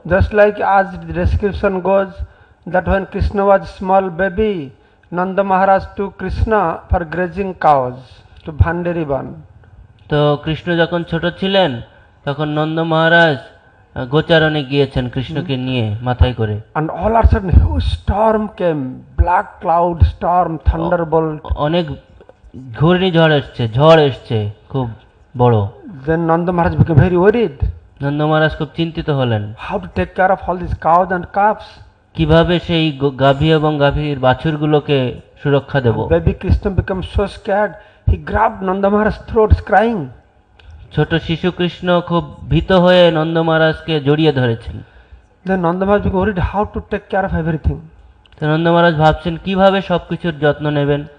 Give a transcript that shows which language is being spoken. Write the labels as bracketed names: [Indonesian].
[English] Just like as the description goes, that when Krishna was small baby, Nanda Maharaj took Krishna for grazing cows to Bhandari Ban. [Bangla] তো কৃষ্ণ যখন ছোট ছিলেন তখন নন্দ মহারাজ গোচারণে গিয়েছেন কৃষ্ণকে নিয়ে মাথায় করে। [English] And all of a sudden huge storm came, black cloud storm, thunderbolt. [Bangla] অনেক ঘূর্ণিঝড় এসছে, ঝড় এসছে খুব বড়। [English] Then Nanda Maharaj became very worried. [Bangla] Nanda মহারাজ খুব চিন্তিত হলেন। [English] How to take care of all these cows and calves? [Bangla] কিভাবে সেই গাভী এবং গাভীর বাছুরগুলোকে সুরক্ষা দেব? [English] Baby Krishna became so scared. He grabbed Nanda Maharaj's throat, crying. [Bangla] ছোট শিশু কৃষ্ণ খুব ভীত হয়ে নন্দ মহারাজকে জড়িয়ে ধরেছেন। [English] Then Nanda Maharaj became worried how to take care of everything. [Bangla] তো নন্দ মহারাজ ভাবছেন কিভাবে সবকিছুর যত্ন নেবেন।